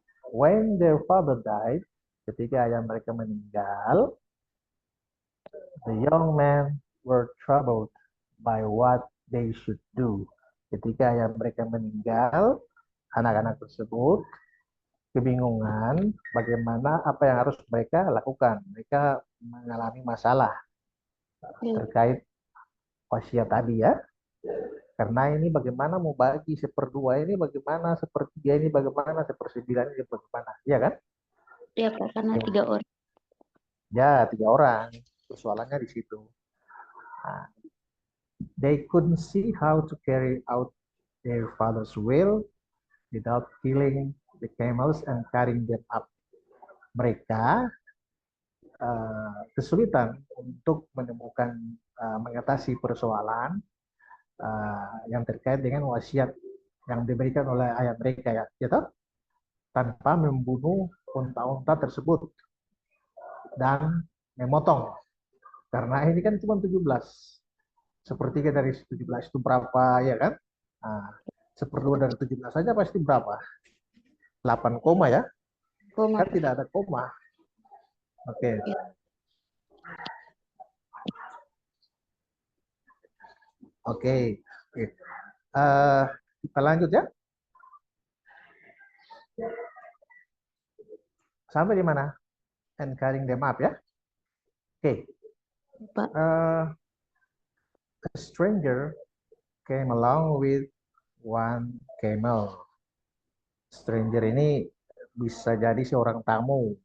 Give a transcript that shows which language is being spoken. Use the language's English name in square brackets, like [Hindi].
[English] When their father died, [Indonesian] ketika ayah mereka meninggal, [English] the young men were troubled by what they should do. [Indonesian] Ketika ayah mereka meninggal, anak-anak tersebut kebingungan bagaimana apa yang harus mereka lakukan. Mereka mengalami masalah terkait wasiat tadi ya. Karena ini bagaimana mau bagi 1/2 ini, bagaimana 1/3 ini, bagaimana 1/9 ini, bagaimana, ya kan? Ya, Pak, karena 3 orang. Ya, 3 orang. Persoalannya di situ. [English] Nah, they couldn't see how to carry out their father's will without killing the camels and carrying them up. [Indonesian] Mereka kesulitan untuk menemukan mengatasi persoalan yang terkait dengan wasiat yang diberikan oleh ayah mereka ya, gitu, tanpa membunuh unta-unta tersebut dan memotong, karena ini kan cuma 17, 1/3 dari 17 itu berapa ya kan? Nah, 1/2 dari 17 saja pasti berapa? 8 koma ya? Koma. Kan tidak ada koma. Oke. Oke. Kita lanjut ya. Sampai di mana? [English] And carrying them up [Indonesian] ya. Oke. [English] A stranger came along with 1 camel. [Indonesian] Stranger ini bisa jadi seorang tamu.